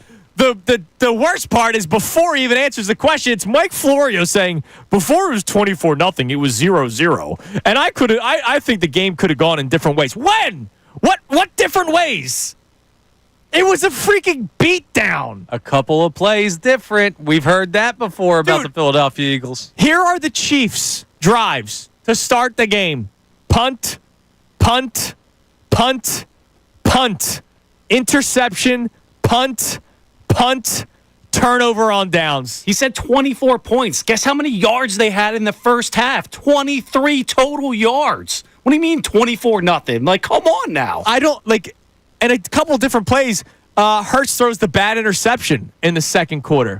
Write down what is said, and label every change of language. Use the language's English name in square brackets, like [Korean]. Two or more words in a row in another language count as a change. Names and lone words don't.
[English] The worst part is before he even answers the question, it's Mike Florio saying before it was 24-0, it was 0-0, and I think the game could have gone in different ways. When? What different ways? It was a freaking beatdown. A couple of plays different. We've heard that before about the Philadelphia Eagles. Here are the Chiefs' drives to start the game. Punt, punt, punt, punt. Interception, punt, punt, turnover on downs. He said 24 points. Guess how many yards they had in the first half? 23 total yards. What do you mean 24-0? Like, come on now. I don't, like... And a couple of different plays, Hurts throws the bad interception in the second quarter.